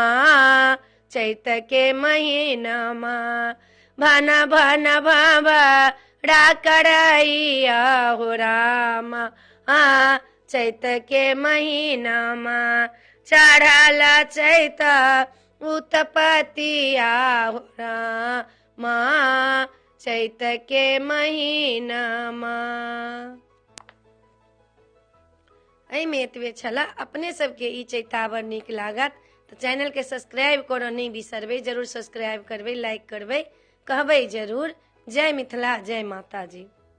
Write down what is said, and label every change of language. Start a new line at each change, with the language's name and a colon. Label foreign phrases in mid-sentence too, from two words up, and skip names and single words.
Maithili: चैत के महीना माँ भन भन भवरा करैया हो रामा, चैत के महीना माँ चढ़ल चैत उत्पत्ति हो रामा, चैत के महीना माँ। एहिमे एतबे छला। अपने सबके ई चैतावर नीक लागत तो चैनल के सब्सक्राइब करो नहीं बिसरबै, जरूर सब्सक्राइब करबै, लाइक करबै, कहबै जरूर। जय मिथिला, जय माता जी।